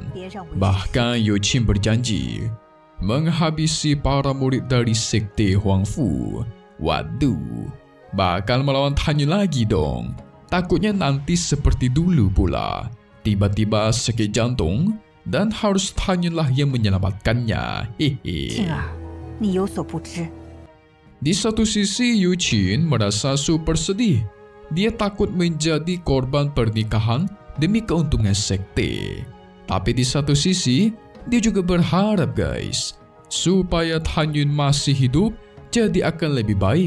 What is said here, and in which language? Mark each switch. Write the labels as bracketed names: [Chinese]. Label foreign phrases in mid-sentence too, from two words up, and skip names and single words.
[Indonesian] Bahkan Yuqin berjanji menghabisi para murid dari sekte Huangfu. Waduh, bakal melawan Tan Yun lagi dong. Takutnya nanti seperti dulu pula, tiba-tiba sakit jantung dan harus Tan Yun lah yang menyelamatkannya. Hehe. [Chinese] 静儿，你有所不知， [Indonesian] Di satu sisi Yuqin merasa super sedih. Dia takut menjadi korban pernikahan demi keuntungan sekte. Tapi di satu sisi, dia juga berharap guys, supaya Tan Yun masih hidup jadi akan lebih baik.